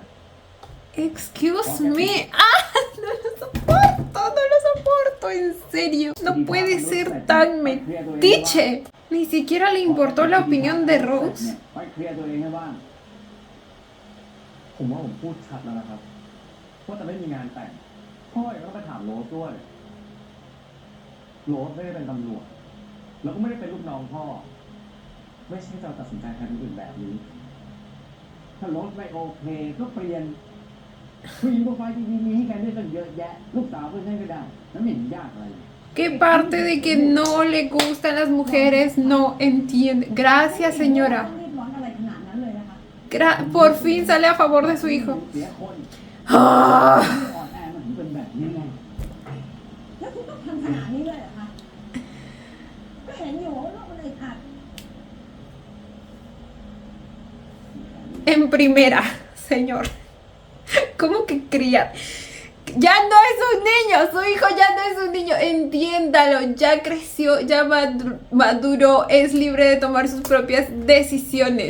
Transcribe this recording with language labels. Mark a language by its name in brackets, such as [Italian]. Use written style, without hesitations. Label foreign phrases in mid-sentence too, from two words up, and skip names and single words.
[English] Excuse me. ¡Ah! [Spanish] No lo soporto, no lo soporto, en serio. No puede ser tan metiche. Ni siquiera le importó la opinión de Rose. [Thai] ไปเคลียร์ตัวเองให้บ้างผมว่าผมพูดชัดแล้วนะครับว่าจะไม่มีงานแต่งพ่อเองก็ไปถามโรสด้วยโรสไม่ได้เป็นตำรวจแล้วก็ไม่ได้เป็นลูกน้องพ่อไม่ใช่จะตัดสินใจแทนคนอื่นแบบนี้ถ้าโรสไม่โอเคก็เปลี่ยนผู้หญิงโปรไฟล์ดีๆมีให้แกเลือกกันเยอะแยะลูกสาวเพื่อนให้ก็ได้แล้วไม่เห็นยากอะไร [Spanish] ¿Qué parte de que no le gustan las mujeres no entiende? Gracias, [Thai] ต้ [Spanish] señora. [Thai] องรีบร้อนอะไรขนาดนั้นเลยนะคะ [Spanish] Por fin sale a favor de su hijo. [Thai] เสียคน ¡Ah! อ่อนแอมันถึงเป็นแบบนี้ไง แล้วคุณต้องทำขนาดนี้เลยเหรอคะก็เห็นอยู่ว่าโลกมันอึดอัด [Spanish] En primera, señor. ¿Cómo que cría? Ya no es un niño, su hijo ya no es un niño, entiéndalo, ya creció, ya maduró, es libre de tomar sus propias decisiones.